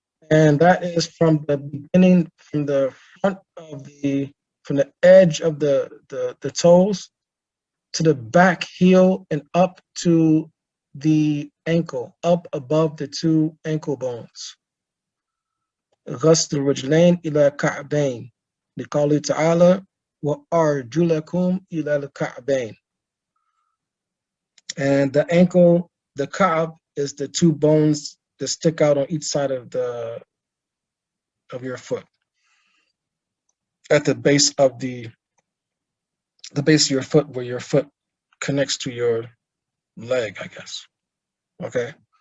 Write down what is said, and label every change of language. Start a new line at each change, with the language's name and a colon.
English: And that is from the beginning, from the front of from the edge of the toes to the back heel and up to the ankle, up above the 2 ankle bones.
Arabic: غسل الرجلين إلى كعبين لقوله تعالى وأرجلكم إلى الكعبين.
English: And the ankle, the ka'b, is the 2 bones that stick out on each side of your foot, at the base of the base of your foot, where your foot connects to your leg, I guess. Okay.